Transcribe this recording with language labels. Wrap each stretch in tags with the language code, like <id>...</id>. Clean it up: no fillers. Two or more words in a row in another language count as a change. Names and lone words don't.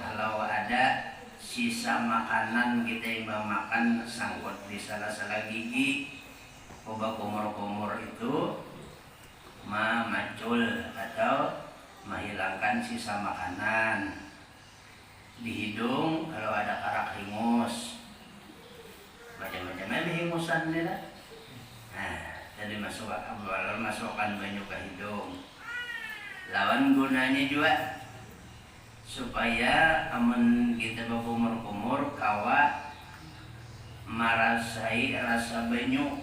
<id>Kalau ada sisa makanan kita yang makan sangkut di salah-salah gigi, kumur-kumur itu macul atau menghilangkan sisa makanan.</id> <bjn>Di hidung kalau ada karak hingus, macam-macamnya hingusan dia.</bjn> <id>Nah, jadi masukkan banyak ke hidung.</id> <bjn>Lawan gunanya juga supaya amun kita berkumur-kumur kawa marasai rasa banyu.</bjn>